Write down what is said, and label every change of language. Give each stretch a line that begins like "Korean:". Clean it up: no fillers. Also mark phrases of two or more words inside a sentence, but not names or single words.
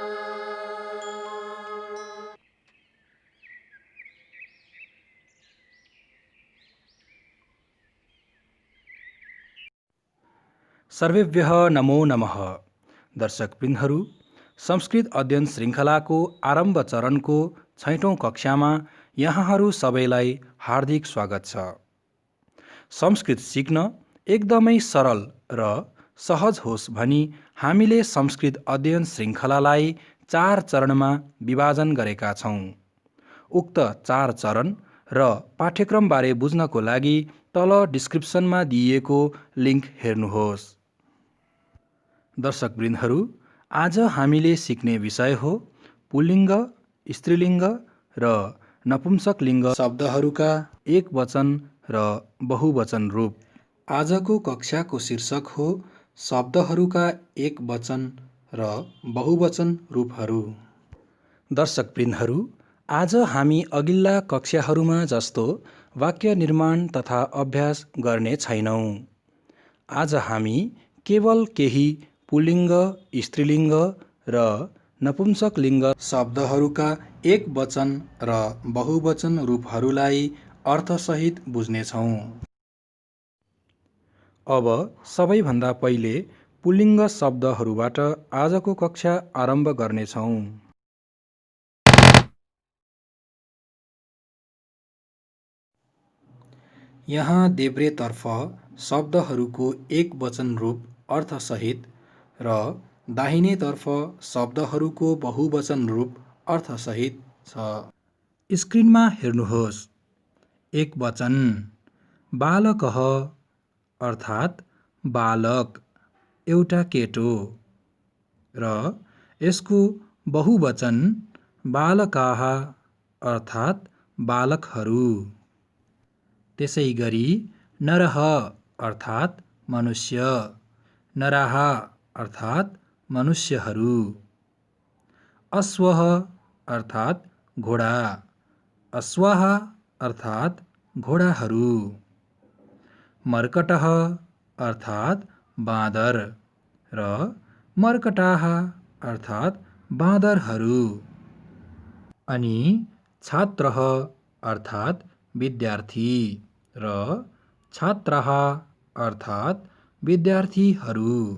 Sanskrit: सर्वेभ्यः नमो नमः।
Nepali: दर्शकवृन्दहरू, संस्कृत अध्ययन श्रृङ्खलाको आरम्भ चरणको 6औं कक्षामा यहाँहरू सबैलाई हार्दिक स्वागत छ। संस्कृत सिक्न एकदमै सरल र सहज होस् भनी हामीले संस्कृत अध्ययन श्रृङ्खलालाई 4 चरणमा विभाजन गरेका छौँ। उक्त 4 चरण र पाठ्यक्रमबारे बुझ्नको लागि तल डिस्क्रिप्सनमा दिइएको लिङ्क हेर्नुहोस्। दर्शकवृन्दहरू, आज हामीले सिक्ने विषय हो पुल्लिङ्ग, स्त्रीलिङ्ग र नपुंसकलिङ्ग शब्दहरूका एकवचन र बहुवचन रूप। आजको कक्षाको शीर्षक हो शब्दहरूका एकवचन र बहुवचन रूपहरू। दर्शकवृन्दहरू, आज हामी अघिल्ला कक्षाहरूमा जस्तो वाक्य निर्माण तथा अभ्यास गर्ने छैनौँ। आज हामी केवल केही पुल्लिङ्ग, स्त्रीलिङ्ग र नपुंसकलिङ्ग शब्दहरूका एकवचन र बहुवचन रूपहरूलाई अर्थसहित बुझ्नेछौँ। अब सबैभन्दा पहिले पुल्लिङ्ग शब्दहरूबाट आजको कक्षा आरम्भ गर्नेछौँ। यहाँ देब्रेतर्फ शब्दहरूको एकवचन रूप अर्थसहित र दाहिनेतर्फ शब्दहरूको बहुवचन रूप अर्थसहित छ। स्क्रिनमा हेर्नुहोस्। एकवचन बालकः अर्थात् बालक, एउटा केटो, र यसको बहुवचन बालकाः अर्थात् बालकहरू। त्यसैगरी नरः अर्थात् मनुष्य, नराः अर्थात् मनुष्यहरू। अश्वः अर्थात् घोडा, अश्वाः अर्थात् घोडाहरू। मर्कटः अर्थात् बाँदर र मर्कटाः अर्थात् बाँदरहरू। अनि छात्रः अर्थात् विद्यार्थी र छात्राः अर्थात् विद्यार्थीहरू।